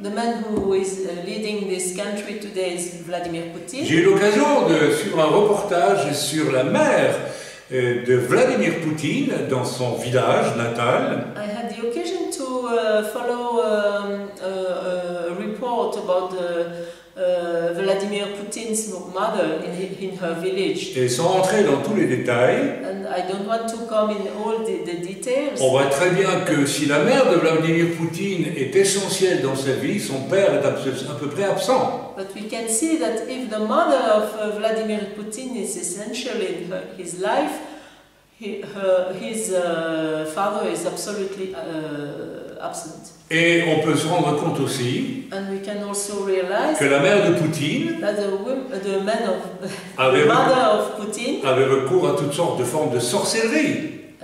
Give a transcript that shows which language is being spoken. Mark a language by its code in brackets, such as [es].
[en] The man who is leading this country today is Vladimir Putin. [fr] J'ai eu l'occasion de suivre un reportage sur la mère de Vladimir Poutine dans son village natal. [en] I had the occasion to follow a report about Vladimir Putin's mother in her village. [fr] Et sans rentrer dans tous les détails, [en] And I don't want to come in all the details. [fr] On voit très bien que si la mère de Vladimir Poutine est essentielle dans sa vie, son père est à peu près absent. [en] But we can see that if the mother of Vladimir Putin is essential in his life, his father is absolutely absent. [fr] Et on peut se rendre compte aussi [en] And we can also realize [fr] que la mère de Poutine [en] that the mother of Putin [fr] avait recours à toutes sortes de formes de sorcellerie.